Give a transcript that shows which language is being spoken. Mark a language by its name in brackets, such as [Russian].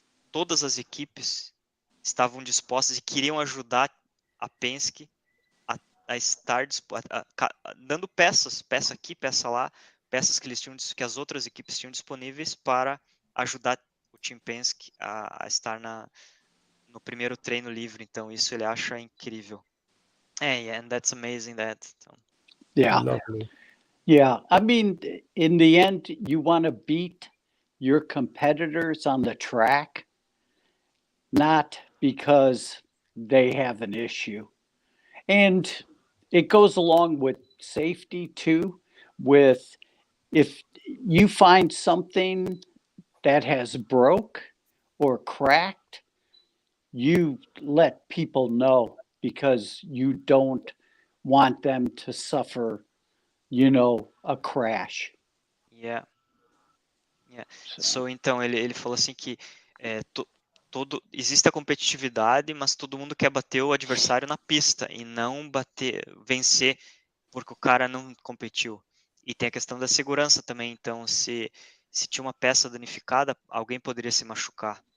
[Portuguese] Todas as equipes estavam dispostas e queriam ajudar a Penske a estar dando peça aqui, peça lá, peças que as outras equipes tinham disponíveis para ajudar o Team Penske a estar no primeiro treino livre. Então isso ele acha incrível. [English] And that's amazing that. Yeah. Lovely. Yeah. I mean, in the end, you want to beat your competitors on the track, not because they have an issue. And it goes along with safety too, with if you find something that has broke or cracked, you let people know because you don't want them to suffer, a crash. Yeah. [Portuguese] So, então, ele falou assim que existe a competitividade, mas todo mundo quer bater o adversário na pista e não vencer porque o cara não competiu. E tem a questão da segurança também. Então, se tinha uma peça danificada, alguém poderia se machucar.